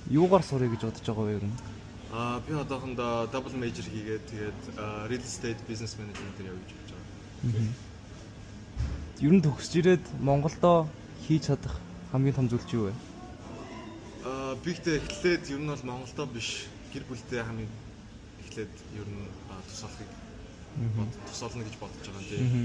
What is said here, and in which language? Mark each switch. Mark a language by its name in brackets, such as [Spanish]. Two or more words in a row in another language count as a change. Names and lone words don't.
[Mongolian] юугаар сурах гэж бодож байгаа вэ ер нь? Би одоохондоо [English] double major [Mongolian] хийгээд тэгээд [English] real estate business management [Mongolian] дээр явж байгаа. Ер нь төгсж ирээд Монголдо хийж чадах хамгийн том зүйл чи юу вэ? Би ихтэй эхлээд ер нь бол Монголдо биш гэр бүлтэй хамгийн эхлээд ер нь тусаална гэж бодож байгаа юм тийм.